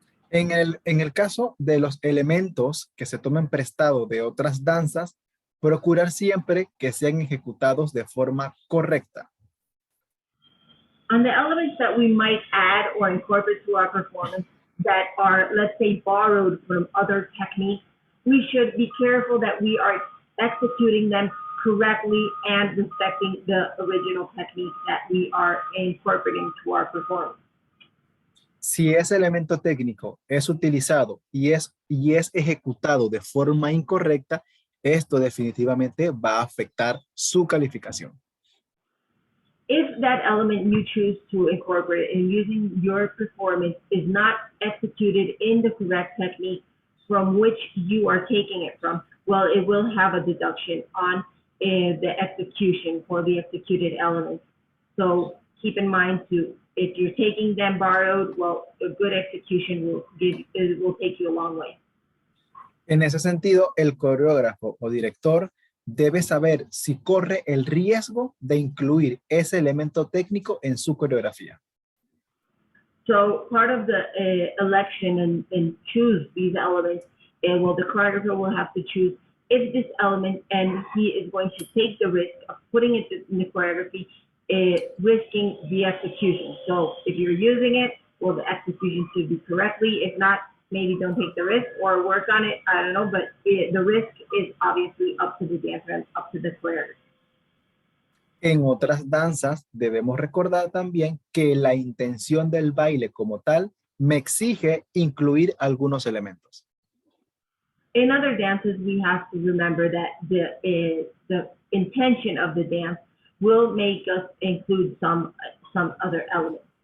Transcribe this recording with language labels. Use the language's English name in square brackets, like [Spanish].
[Spanish] En el caso de los elementos que se tomen prestado de otras danzas, procurar siempre que sean ejecutados de forma correcta. [English] On the elements that we might add or incorporate to our performance that are, let's say, borrowed from other techniques, we should be careful that we are executing them correctly and respecting the original technique that we are incorporating to our performance. [Spanish] Si ese elemento técnico es utilizado y es ejecutado de forma incorrecta, esto definitivamente va a afectar su calificación. [English] If that element you choose to incorporate in using your performance is not executed in the correct technique from which you are taking it from, well, it will have a deduction on the execution for the executed elements. So keep in mind too, if you're taking them borrowed, well, a good execution will take you a long way. [Spanish] En ese sentido, el coreógrafo o director debe saber si corre el riesgo de incluir ese elemento técnico en su coreografía. [English] So part of the election and choose these elements, well, the choreographer will have to choose if this element, and he is going to take the risk of putting it in the choreography, risking the execution. So if you're using it, well, the execution should be correctly. If not, maybe don't take the risk or work on it. I don't know, but the risk is obviously up to the dancer and up to the choreographer. [Spanish] En otras danzas debemos recordar también que la intención del baile como tal me exige incluir algunos elementos. [English] In other dances, we have to remember that the intention of the dance will make us include some other elements.